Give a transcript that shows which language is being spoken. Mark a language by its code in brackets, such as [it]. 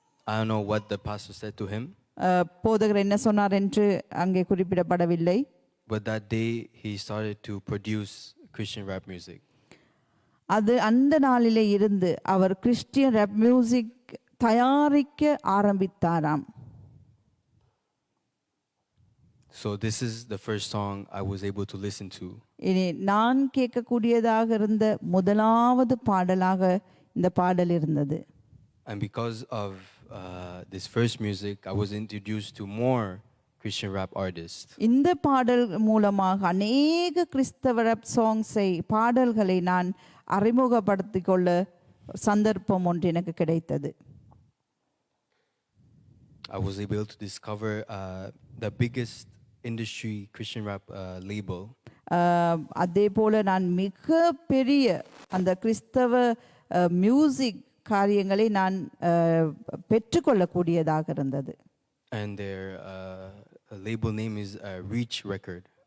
[en] I don't know what the pastor said to him. [ta] போதகர் என்ன சொன்னார் என்று அங்கே குறிப்பிடப்படவில்லை. [en] But that day he started to produce Christian rap music. [ta] அது அந்த நாளிலே இருந்து அவர் கிறிஸ்டியன் ரேப் மியூசிக் தயாரிக்க ஆரம்பித்தாராம். [en] So this is the first song I was able to listen to. [ta] இனி நான் கேட்கக்கூடியதாக இருந்த முதலாவது பாடலாக இந்த பாடல் இருந்தது. [en] And because of this first music, I was introduced to more Christian rap artists. [ta] இந்த பாடல் மூலமாக அநேக கிறிஸ்தவ ரேப் சாங்ஸை பாடல்களை நான் அறிமுகப்படுத்திக் கொள்ள சந்தர்ப்பம் ஒன்று எனக்கு கிடைத்தது. [en] I was able to discover the biggest industry Christian rap label. [ta] அதே போல நான் மிக பெரிய அந்த கிறிஸ்தவ மியூசிக் காரியங்களை நான் பெற்றுக்கொள்ளக்கூடியதாக இருந்தது. [en] And their label name is Reach Record.